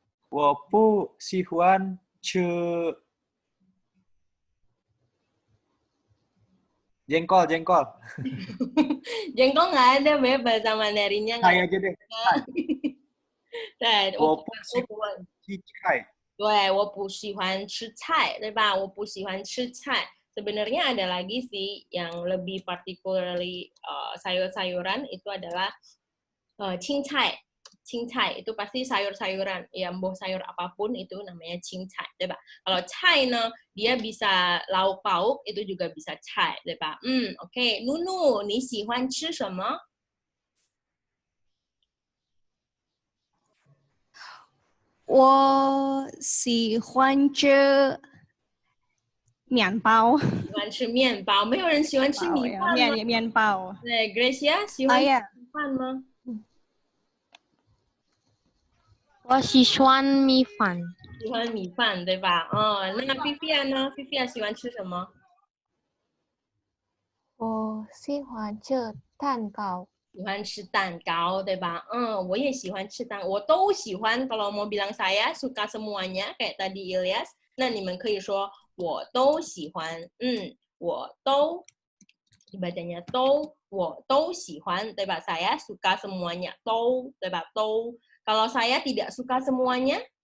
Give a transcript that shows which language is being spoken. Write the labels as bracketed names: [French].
[Chinese] 我不喜欢吃 jengkol. [Indonesian] Jengkol nggak ada, Beb, bahasa Mandarinnya. Saya aja deh. [Chinese] 对，我不喜欢吃菜。对，我不喜欢吃菜，对吧？我不喜欢吃菜。 [Indonesian] Sebenarnya ada lagi sih yang lebih particularly sayur-sayuran itu adalah cincai. Cincai itu pasti sayur-sayuran, ya mboh sayur apapun itu namanya cincai, 对吧? Kalau cai dia bisa lauk pauk itu juga bisa cai, 对吧? [Chinese] Oke, Nunu, 你喜欢吃什么? 我喜欢吃面包。喜欢吃面包，没有人喜欢吃米饭吗？面包。对 ，Gracia 喜欢吃米饭吗？我喜欢米饭。喜欢米饭，对吧？那 Fifia 呢 ？Fifia 喜欢吃什么？我喜欢吃蛋糕。喜欢吃蛋糕，对吧？我也喜欢吃蛋糕，我都喜欢。 [Indonesian] Kalau mau bilang saya suka semuanya, kayak tadi Ilyas, [Chinese] 那你们可以说我都喜欢。我都 [Indonesian] dibacanya [Chinese] 都，我都喜欢，对吧？ [Indonesian] Saya suka semuanya, [Chinese] 都，对吧？都。 [Indonesian] Kalau saya tidak suka semuanya,